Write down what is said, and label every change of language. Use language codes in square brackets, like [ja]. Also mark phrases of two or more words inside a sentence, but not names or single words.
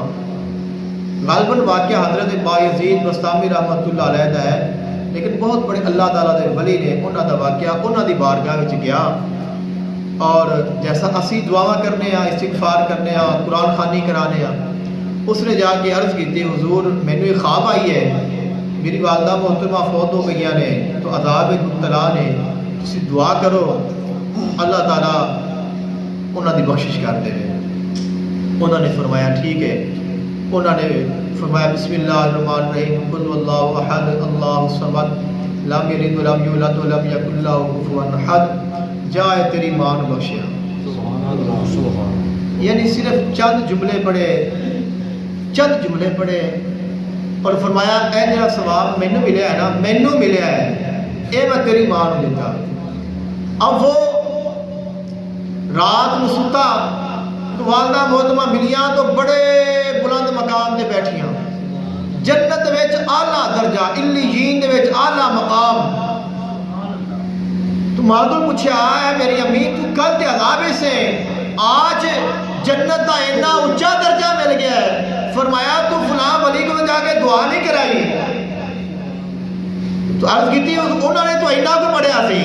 [pa] غالباً واقعہ حضرت بایزید بستامی رحمۃ اللہ علیہ دا ہے، لیکن بہت بڑے اللہ تعالیٰ دے ولی نے انہوں دا واقعہ انہوں دی بارگاہ وچ گیا اور جیسا اسی دعا کرنے ہاں، استغفار کرنے ہاں، قرآن خوانی کرانے ہاں، اس نے جا کے عرض کی حضور مینوں یہ خواب آئی ہے میری والدہ محترمہ فوت ہو گئی نے تو عذاب مبتلا نے، تسی دعا کرو اللہ تعالیٰ انہوں نے بخشش کرتے ہیں. [ur] انہوں نے فرمایا ٹھیک ہے. انہوں نے فرمایا [ar] بسم اللہ الرحمن الرحیم قل اللہ احد اللہ الصمد لم یلد ولم یولد ولم یکن لہ کفوا احد. [pa] جائے تیری ماں نے بخشیا. یعنی صرف چند جملے پڑھے اور فرمایا اے جڑا ثواب مینوں ملیا ہے نا، مینوں ملیا ہے، اے میں تیری ماں نوں دیتا. اب وہ رات نوں ستا تو والدہ محترمہ ملیاں تو بڑے بلند مقام تے بیٹھیاں، جنت وچ اعلیٰ درجہ، علیین دے وچ اعلیٰ مقام. [ur] تو ماں کو پوچھا ہے میری امی تو کل تے عذاب سے آج جنت کا اتنا اونچا درجہ مل گیا ہے. فرمایا تو فلاں ولی کو جا کے دعا نہیں کرائی. تو عرض کی انہوں نے [pa] تو اینا کو پڑھیا سی.